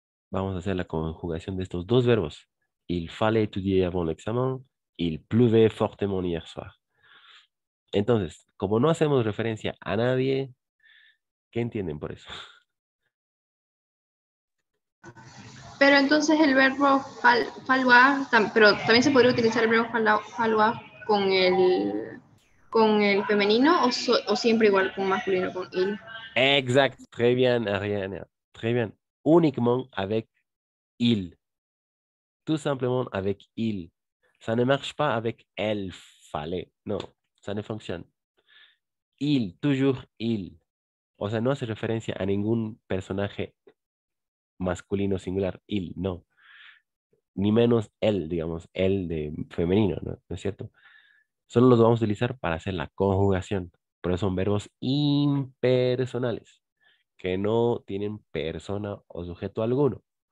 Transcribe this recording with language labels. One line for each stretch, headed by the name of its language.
Spanish: Vamos a hacer la conjugación de estos dos verbos.
French: Il fallait étudier avant l'examen, il pleuvait fortement hier soir.
Spanish: Entonces, como no hacemos referencia a nadie, ¿qué entienden por eso? Pero entonces el verbo falloir, pero también se podría utilizar el verbo falloir con el femenino o siempre igual con masculino, con il.
French: Exact, très bien, Ariane. Très bien. Uniquement avec il. Tout simplement avec il. Ça ne marche pas avec elle fallait. Non, ça ne fonctionne. Il, toujours il.
Spanish: O sea, no hace referencia a ningún personaje masculino singular, il, no. Ni menos él, digamos, él de femenino, ¿no? ¿No es cierto? Solo los vamos a utilizar para hacer la conjugación. Pero son verbos impersonales, que no tienen persona o sujeto alguno.